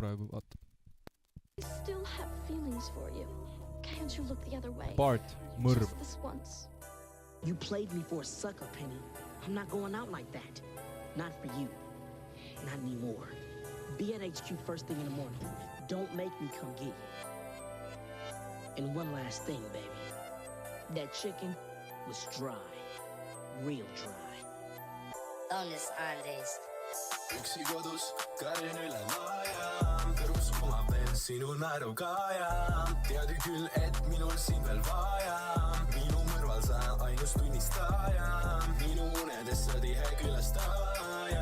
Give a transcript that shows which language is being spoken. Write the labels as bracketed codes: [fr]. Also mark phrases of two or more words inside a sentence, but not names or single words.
[et] praegu vaata. [en] I still have feelings for you. Can't you look the other way? [et] Bart, mõrv. [en] Just this once. You played me for a sucker, Penny. I'm not going out like that. Not for you. Not anymore. Be at HQ first thing in the morning. Don't make me come get you. And one last thing, baby. That chicken was dry. Real dry. [et] Õnnes Andes. Üksi kodus karin üle maja, kõrus oma veel sinu naeruga ja tead ju küll, et minul sind veel vaja. Minu mõrval sa ainus tunnistaja, minu unedes sa tihe külastaja.